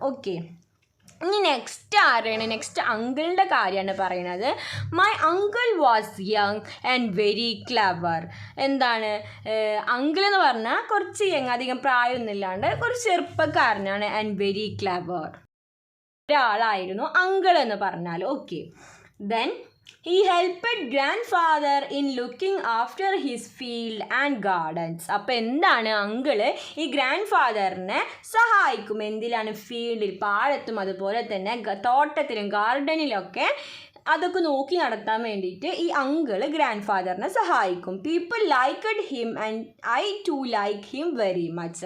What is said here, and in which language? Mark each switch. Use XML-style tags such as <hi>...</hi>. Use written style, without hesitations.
<ml>Okay, ഇനി next ആരാണ്? Next അങ്കിളിൻ്റെ കാര്യമാണ് പറയുന്നത്.</ml> <en>My uncle was young and very clever.</en> <ml>എന്താണ് അങ്കിൾ എന്ന് പറഞ്ഞാൽ കുറച്ച് യങ്, അധികം പ്രായമൊന്നുമില്ലാണ്ട് കുറച്ച് ചെറുപ്പക്കാരനാണ്.</ml> <en>and very clever</en> <ml>ഒരാളായിരുന്നു അങ്കിൾ എന്ന് പറഞ്ഞാൽ.</ml> <en>Okay, then he helped grandfather in looking after his field and gardens.</en> <ml>അപ്പോൾ എന്താണ്, അങ്കിള് ഈ ഗ്രാൻഡ് ഫാദറിനെ സഹായിക്കും. എന്തിലാണ്? ഫീൽഡിൽ, പാടത്തും അതുപോലെ തന്നെ തോട്ടത്തിലും ഗാർഡനിലൊക്കെ അതൊക്കെ നോക്കി നടത്താൻ വേണ്ടിയിട്ട് ഈ അങ്കിള് ഗ്രാൻഡ് ഫാദറിനെ സഹായിക്കും.</ml> <en>People liked him and I too like him very much.</en>